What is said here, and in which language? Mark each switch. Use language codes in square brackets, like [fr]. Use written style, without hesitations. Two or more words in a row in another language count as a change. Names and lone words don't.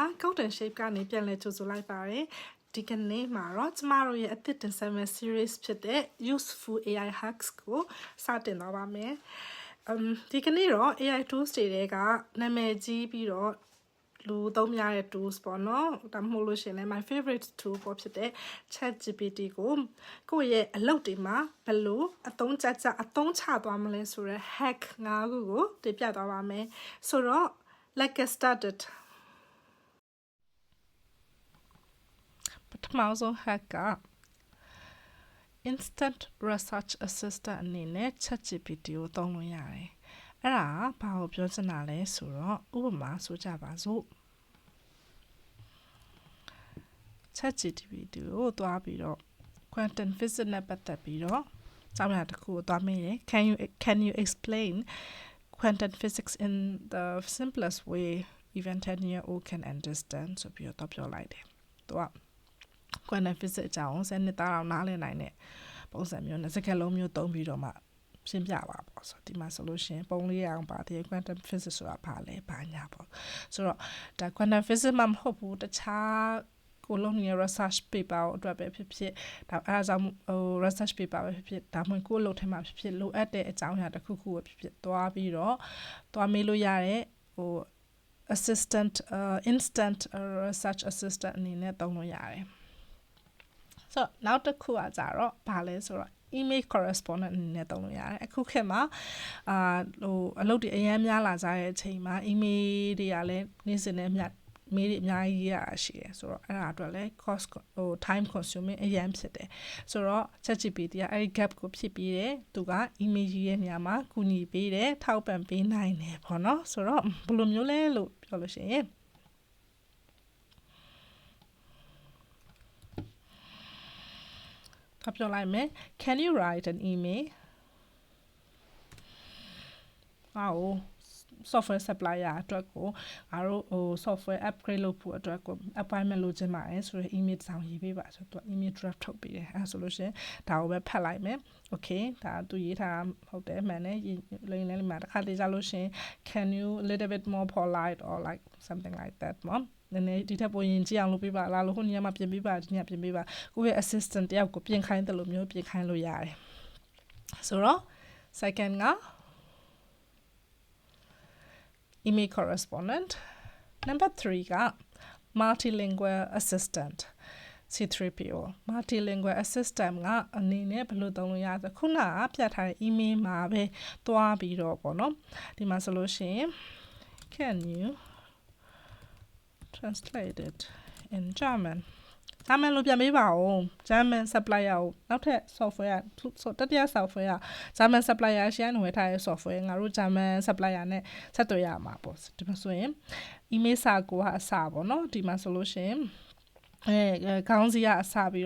[en] Count and shape [my] ကနေပြန်လဲကြိုဆိုလိုက်ပါတယ်ဒီကနေ့မှာတော့ကျမတို့ရဲ့အသစ်တင်ဆက်မယ့် series ဖြစ်တဲ့ [en] useful AI hacks [my] ကိုစတင်တော့ပါမယ်ဒီကနေ့တော့ [en] AI tools [my] တွေကနာမည်ကြီးပြီးတော့လူသုံးများတဲ့ tools ပေါ့နော်ဒါမှမဟုတ်လို့ရှိရင်လည်း [en] my favorite tool [my] ပေါ့ဖြစ်တဲ့ ChatGPT ကိုယ့်ရဲ့အလုပ်တွေမှာဘယ်လိုအသုံးချသွားမလဲဆိုတဲ့ hack 5ခုကိုတင်ပြသွားပါမယ်ဆိုတော့ [en] let's get started [my] ပထမဆုံး hack က [en] instant research assistant [my] အနေနဲ့ ChatGPT ကိုသုံးလို့ရတယ်အဲ့ဒါဘာကိုပြောချင်တာလဲဆိုတော့ဥပမာဆိုကြပါစို့ ChatGPT ကိုသွားပြီးတော့ [en] quantum physics [my] နဲ့ပတ်သက်ပြီးတော့ကျောင်းရတစ်ခုကိုသွားမေးတယ် [en] can you explain quantum physics in the simplest way even 10-year-old can understand [my] ဆိုပြီးတော့ပြောလိုက် တယ်သူက [en] quantum physics [my] အကြောင်းစနစ်သားအောင်နားလည်နိုင်တဲ့ပုံစံမျိုးနဲ့စကားလုံးမျိုးသုံးပြီးတော့မှရှင်းပြပါပေါ့ဆိုဒီမှာဆိုလို့ရှိရင်ပုံလေးအောင်ပါတယ် [en] quantum physics [my] ဆိုတာဘာလဲဘာညာပေါ့ဆိုတော့ဒါ [en] quantum physics [my] မှမ ဟုတ်ဘူးတခြားကိုလုံးနေ [en] research paper [my] ကိုအတွက်ပဲဖြစ်ဖြစ်ဒါအားကြောင့် [en] research paper [my] ပဲဖြစ်ဖြစ်ဒါမှမဟုတ်ကိုလုံးထဲမှာဖြစ်ဖြစ်လိုအပ်တဲ့အကြောင်းအရာတစ်ခုခုပဲဖြစ်ဖြစ်သွားပြီး တော့သွားမေးလို့ရတဲ့ [en] assistant instant research assistant [my] အနေနဲ့သုံးလို့ရတယ်ဆိုတော့နောက်တစ်ခုကကြတော့ဘာလဲဆိုတော့ [en] email correspondent [my] အနေနဲ့သုံးလို့ ရတယ်အခုခေတ်မှာအလုပ်တွေအများများလာကြတဲ့အချိန်မှာ email တွေကလည်းနေ့စဉ်နဲ့မျှ mail တွေအများကြီးရရှိတယ်ဆိုတော့အဲ့ဒါအတွက်လည်း [en] cost time consuming [my] အရင်ဖြစ်တယ်ဆိုတော့ ChatGPT ကအဲ့ဒီ gap ကိုဖြည့်ပြီးတယ်သူက email ရေးရဲ့နေရာမှာကူညီပေးတယ်ထောက်ပံ့ပေးနိုင်တယ်ပေါ့နော်ဆိုတော့ဘယ်လိုမျိုးလဲလို့ပြောလို့ရှိရင်ပြောလိုက်မယ် [en] can you write an email software supplier [my] အတွက်ကိုငါတို့ [en] software upgrade [my] လုပ်ဖို့အတွက်ကို appointment လုပ်ချင်ပါတယ်ဆိုတော့ email ဆောင်ရေးပေးပါဆိုတော့ [en] email draft [my] ထုတ်ပေးတယ်အဲဆိုလို့ရှင်ဒါကိုပဲဖတ်လိုက်မယ် okay ဒါသူရေးထားဟုတ်တယ်မှန်တယ်လိမ့်လိမ့်မှာတစ်ခါတည်းကြလို့ရှင် [en] can you a little bit more polite or like something like that [my] မနည်းနည်းဒီထက်ပိုရင်ကြည့်အောင်လုပ်ပေးပါလားလို့ဟိုနေရာမှာပြင်ပေးပါဒီနေရာပြင်ပေးပါကိုယ့်ရဲ့ assistant တယောက်ကိုပြင်ခိုင်းတယ်လို့မျိုးပြင်ခိုင်းလို့ရတယ်ဆိုတော့ second က [en] email correspondent number 3 [my] က [en] multilingual assistant C3PO multilingual assistant [my] ကအနေနဲ့ဘယ်လိုသုံးလို့ရလဲခုနကပြထားတဲ့ email မှာပဲသွားပြီးတော့ပေါ့နော်ဒီမှာဆိုလို့ရှိရင် [en] can you translate it in German German [my] လို့ပြန်ပေးပါဦး [en] German supplier [my] ကိုနောက်ထပ် software တတိယ software က [en] German supplier [my] ရှင်းနေဝယ်ထားတဲ့ software ငါတို့ [en] German supplier [my] နဲ့ဆက်သွယ်ရမှာပေါ့ဒီမှာဆိုရင် email စာကိုကအစပေါ့နော်ဒီမှာဆိုလို့ရှိရင်ခေါင်းစီကအစပြီး